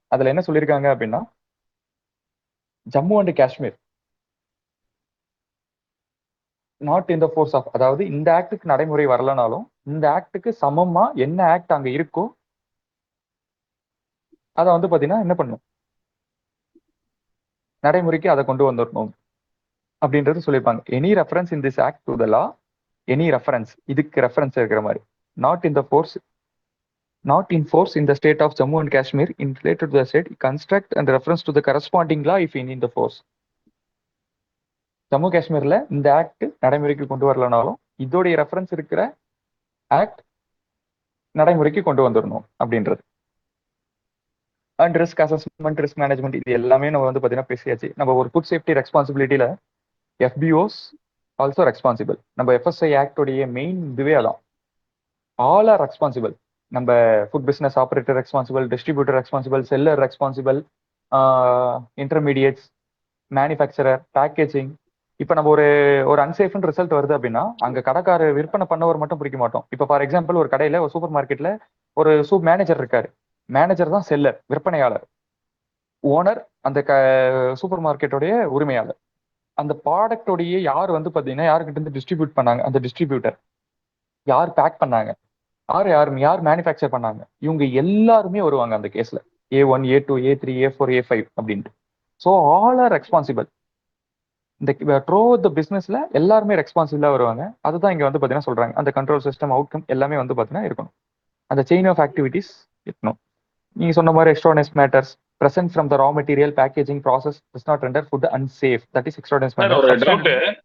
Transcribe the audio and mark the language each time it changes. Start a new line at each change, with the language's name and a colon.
Tamil: அதுல என்ன சொல்லியிருக்காங்க அப்படின்னா,
English: Jammu and Kashmir not in the force of,
Tamil: அதாவது இந்த ஆக்டுக்கு நடைமுறை வரலனாலும் இந்த ஆக்டுக்கு சமமா என்ன ஆக்ட் அங்க இருக்கோ அதை வந்து பாத்தீங்கன்னா என்ன பண்ணும், நடைமுறைக்கு அதை கொண்டு வந்துடணும் அப்படின்றது சொல்லியிருப்பாங்க.
English: any reference in this act to the law, any reference,
Tamil: இதுக்கு ரெஃபரன்ஸ் இருக்கிற மாதிரி,
English: Not in the force, not in force in the state of Jammu and Kashmir in related to the state, construct and reference to the corresponding law if in the force.
Tamil: Jammu காஷ்மீர்ல இந்த act நடைமுறைக்கு கொண்டு வரலனாலும் இதோடைய reference இருக்கிற act நடைமுறைக்கு கொண்டு வந்துடணும் அப்படின்றது. And risk assessment, risk management, இது எல்லாமே நம்ம வந்து பாத்தீங்கன்னா பேசியாச்சு. நம்ம ஒரு ஃபுட் சேஃப்டி ரெஸ்பான்சிபிலிட்டியில எஃபிஓஸ் ஆல்சோ ரெஸ்பான்சிபிள். நம்ம எஃப்எஸ்ஐ ஆக்டோடைய மெயின் இதுவே அதான்,
English: All are responsible.
Tamil: நம்ம food business operator responsible, distributor responsible, seller responsible, intermediates, manufacturer, packaging. இப்போ நம்ம ஒரு அன்சேஃப்னு ரிசல்ட் வருது அப்படின்னா அங்கே கடைக்காரர் விற்பனை பண்ணவர் மட்டும் பிடிக்க மாட்டோம். இப்போ ஃபார் எக்ஸாம்பிள் ஒரு கடையில் ஒரு சூப்பர் மார்க்கெட்டில் ஒரு மேனேஜர் இருக்காரு, மேனேஜர் தான் செல்லர், விற்பனையாளர், ஓனர் அந்த சூப்பர் மார்க்கெட்டோடைய உரிமையாளர். அந்த ப்ராடக்டோடைய யார் வந்து பார்த்தீங்கன்னா யாருக்கிட்ட இருந்து டிஸ்ட்ரிபியூட் பண்ணாங்க, அந்த டிஸ்ட்ரிபியூட்டர் யார் பேக் பண்ணாங்க, யார் மேனுஃபேக்சர் பண்ணாங்க, இவங்க எல்லாருமே வருவாங்க அந்த கேஸ்ல. A1, A2, A3, A4, A5 அப்படின்ட்டு.
English: So all are responsible.
Tamil: இந்த த்ரோ த பிஸ்னஸ்ல எல்லாருமே ரெஸ்பான்சிபிளா வருவாங்க. அதுதான் இங்க வந்து பாத்தீங்கன்னா சொல்றாங்க. அந்த கண்ட்ரோல் சிஸ்டம், அவுட்கம் எல்லாமே வந்து பாத்தீங்கன்னா இருக்கணும். அந்த செயின் ஆஃப் ஆக்டிவிட்டிஸ் இருக்கணும். நீங்க சொன்ன மாதிரி
English: Extraneous matters present from the raw material packaging process does not render food unsafe, that is extraordinary matter.